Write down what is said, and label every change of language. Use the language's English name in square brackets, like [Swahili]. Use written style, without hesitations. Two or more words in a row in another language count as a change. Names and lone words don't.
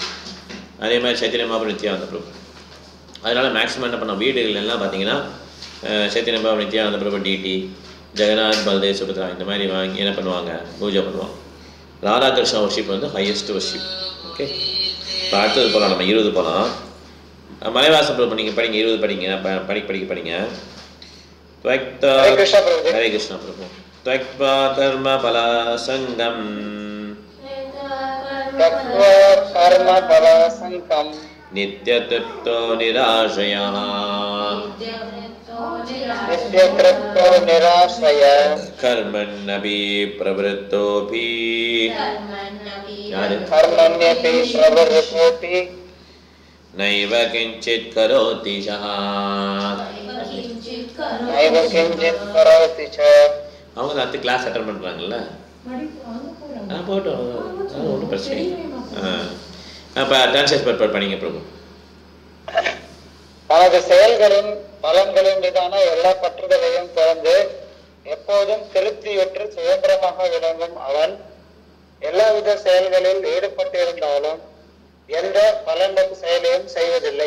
[Tamil] அதே மாதிரி சைத்தன்ய மகாபிரபு நித்யானந்த பிரபு. அதனால் மேக்ஸிமம் என்ன பண்ணோம், வீடுகள் எல்லாம் பார்த்தீங்கன்னா சைத்தன்ய மகாபிரபு நித்யானந்த பிரபு டிடி, ஜெகநாத் பலதேவ சுபத்ரா இந்த மாதிரி வாங்கி என்ன பண்ணுவாங்க, பூஜை பண்ணுவாங்க. ராதாகிருஷ்ணா வர்ஷிப் வந்து [English] highest worship. [Tamil] ஓகே, இப்போ அடுத்தது போகலாம், நம்ம 20 போகலாம். மலைவாசம் பிரபு நீங்கள் படிங்க, 20 படிங்க, படிங்க. ஹரே கிருஷ்ணா பிரபு. [Sanskrit] त्वक्त्वा कर्म फलासंगम् नित्यतृप्तो निराशयः कर्मण्यपि प्रवृत्तोऽपि नैव किञ्चित् करोति सः [Tamil] அவங்க அடுத்து [English] class attend [Tamil] பண்ணுறாங்கல்ல, போட்டோம், ஒன்றும் பிரச்சனை இல்லை. இப்போ டிரான்ஸ்லேட் பண்ணிங்க பிரபு. தனது செயல்களின் பலன்களின் மீதான எல்லா பற்றுதலையும் திறந்து எப்போதும் திருப்தியுற்று சுதந்திரமாக விளங்கும் அவன் எல்லாவித செயல்களில் ஈடுபட்டிருந்தாலும் எந்த பலனும் செயலையும் செய்வதில்லை.